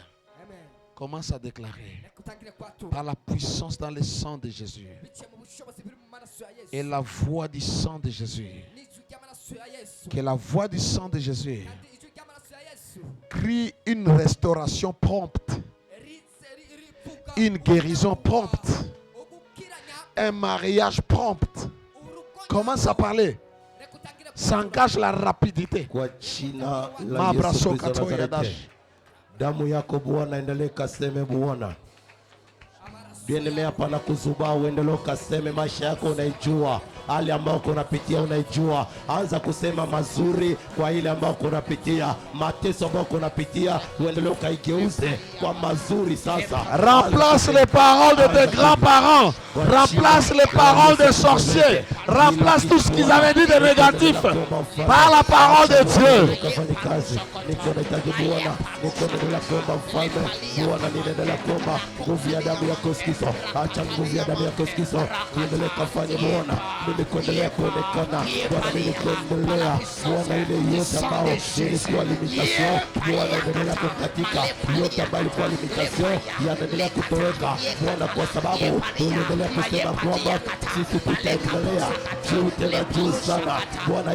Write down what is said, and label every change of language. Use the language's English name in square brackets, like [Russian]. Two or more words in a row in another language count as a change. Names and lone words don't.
[French] Commence à déclarer par la puissance dans le sang de Jésus et la voix du sang de Jésus, que la voix du sang de Jésus crie une restauration prompte, une guérison prompte, un mariage prompte. Commence à parler. S'engage la rapidité. [Swahili] kwa jina la Yesu Kristo Nazareth. Damu yako Bwana endelee kaseme Bwana. [French] Bien-aimé, [Swahili] hapana kuzubaa, uendelee kaseme maisha yako unaijua. Hali ambayo unapitia unaijua. Anza kusema mazuri kwa ile ambayo unapitia. Mateso ambayo unapitia uendelee kaigeuze kwa mazuri sasa. [French] Remplace les paroles de tes grands-parents. Remplace les paroles des sorciers. Remplace tout ce qu'ils avaient dit de négatif par la parole de Dieu. [Swahili] Acha nguvu ya damu yako Kristo iendelee kufanya Bwana, ili kuendelea kuonekana Bwana, ili kuendelea Bwana, ile yote ambayo ilikuwa limitation Bwana, endelea kukatika, yote ambayo ilikuwa limitation yanaendelea kutoweka Bwana, kwa sababu unaendelea kusema kwamba sisi tutaendelea juu tena juu sana Bwana.